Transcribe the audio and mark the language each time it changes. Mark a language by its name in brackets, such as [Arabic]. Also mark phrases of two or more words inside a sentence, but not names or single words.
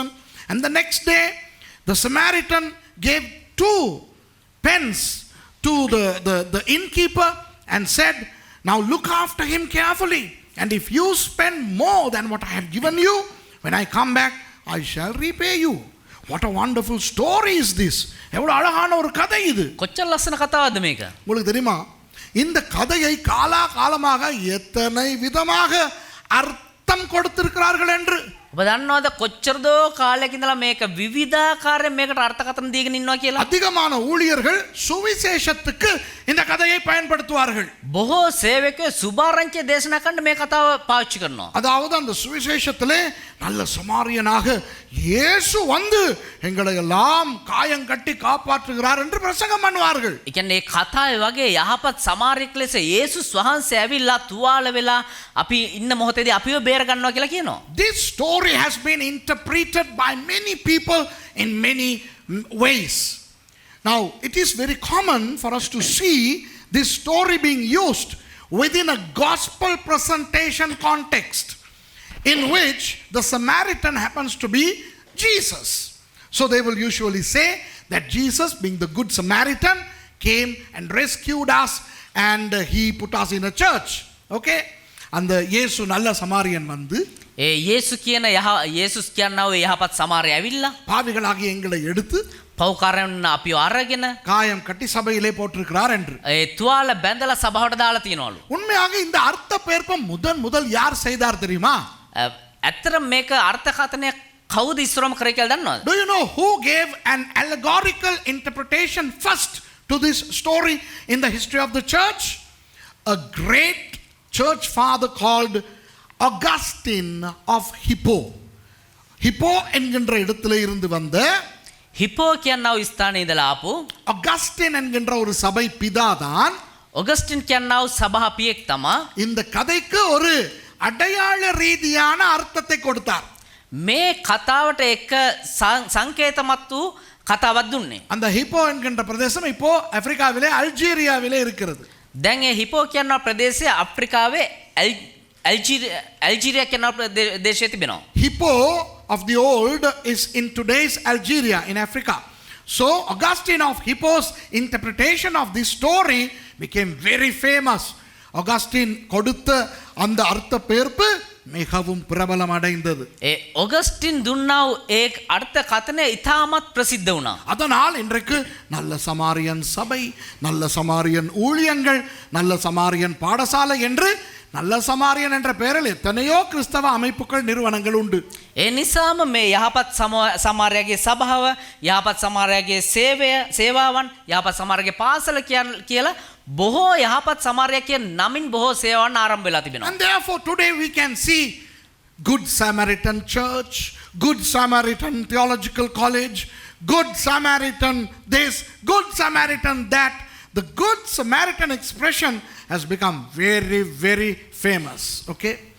[English] And the next day, the Samaritan gave 2 pence to the innkeeper and said, now look after him carefully, and if you spend more than what I have given you, when I come back, I shall repay you. What a wonderful story is this. [Tamil] எவ்வளவு அழகான ஒரு கதை இது. [Sinhala] කොච්චර ලස්සන කතාවක්ද මේක? [Tamil] உங்களுக்கு தெரியுமா இந்த கதையை காலாகாலமாக எத்தனை விதமாக அர்த்தம் கொடுத்திருக்கிறார்கள் என்று. [Sinhala] ඔබ දන්නවද කොච්චරදෝ කාලයක ඉඳලා මේක විවිධාකාරයෙන් මේකට අර්ථකථන දීගෙන ඉන්නවා කියලා? [Tamil] அதிகமான ஊழியர்கள் சுவிசேஷத்துக்கு இந்த கதையை பயன்படுத்துவார்கள். [Sinhala] බොහෝ සේවකයෝ සුභාරංචිය දේශනා කරන්න මේ කතාව පාවිච්චි කරනවා. [Tamil] அதாவது அந்த சுவிசேஷத்திலே நல்ல சமாரியனாக இயேசு வந்து எங்களை எல்லாம் காயம் கட்டி காப்பாற்றுகிறார் என்று பிரசங்கம் பண்ணுவார்கள். [Sinhala] ඒ කියන්නේ මේ කතාවේ වගේ යහපත් සමාරියෙක් ලෙස යේසුස් වහන්සේ ඇවිල්ලා තුවාල වෙලා අපි ඉන්න මොහොතේදී අපිව බේර ගන්නවා කියලා කියනවා. [English] This story has been interpreted by many people in many ways. Now, it is very common for us to see this story being used within a gospel presentation context in which the Samaritan happens to be Jesus. So they will usually say that Jesus, being the good Samaritan, came and rescued us and he put us in a church. [Tamil] Okay? அந்த இயேசு நல்ல சமாரியன் வந்து [Sinhala] ඒ යේසුස් කියනවා යහපත් සමාරය ඇවිල්ලා [Tamil] பாவிகளாகிய எங்களை எடுத்து [Sinhala] පව්කාරයන් අපිව අරගෙන [Tamil] காயம் கட்டி சபையிலே போட்டிருக்கிறார் என்று. [Sinhala] ඒ තුවාල බැඳලා සභාවට දාලා තියනවලු. [Tamil] உண்மையாக இந்த அர்த்த பெயர்ப்பம் முதல் யார் செய்தார் தெரியுமா? [Sinhala] ඇත්තට මේක අර්ථකථනය කවුද ඉස්සරම කරේ කියලා දන්නවද? [English] Do you know who gave an allegorical interpretation first to this story in the history of the church? A great church father called Augustine of Hippo. [Tamil] Hippo என்கின்ற இடத்திலே இருந்து வந்த [Sinhala] හිපෝ කියනව ස්ථානයේ ඉඳලා ආපු [Tamil] அகஸ்டின் என்கின்ற ஒரு சபை பிதாதான் [Sinhala] ඔගස්ටින් කියනව සභා පියෙක් තමා [Tamil] இந்த கதைக்கு ஒரு அடையாள ரீதியான அர்த்தத்தை கொடுத்தார். [Sinhala] මේ කතාවට එක සංකේතමත් වූ කතාවක් දුන්නේ. [Tamil] அந்த ஹிப்போ என்கின்ற பிரதேசம் இப்போ ஆப்பிரிக்காவிலே அல்ஜீரியாவிலே இருக்கிறது. [Sinhala] දැන් ඒ හිපෝ කියනව ප්‍රදේශය අප්‍රිකාවේ අල්ජීරියා කියනව ප්‍රදේශයේ තිබෙනවා. [English] Hippo of the old is in today's Algeria in Africa. So Augustine of Hippo's interpretation of this story became very famous. [Tamil] Augustine கொடுத்த அந்த அர்த்த பெயர்ப்பு மிகவும் பிரபலம் அடைந்தது. [Sinhala] ඒ ඔගස්ටින් දුන්නා වූ ඒ අර්ථකථනය ඉතාමත් ප්‍රසිද්ධ වුණා. [Tamil] அதனால் இன்றைக்கு நல்ல சமாரியன் சபை, நல்ல சமாரியன் ஊழியங்கள், நல்ல சமாரியன் பாடசாலை என்று நல்ல சமாரியன் என்ற பெயரில் எத்தனையோ கிறிஸ்தவ அமைப்புகள் நிறுவனங்கள் உண்டு. [Sinhala] ඒ නිසාම මේ යහපත් සමාරයාගේ සභාව, යහපත් සමාරයාගේ සේවාවන්, යහපත් සමාරයාගේ පාසල කියලා බොහෝ යහපත් සමාරයා කියන නමින් බොහෝ සේවාවන් ආරම්භ වෙලා තිබෙනවා. [English] And therefore today we can see Good Samaritan Church, Good Samaritan Theological College, Good Samaritan this, Good Samaritan that. The Good Samaritan expression has become very, very famous.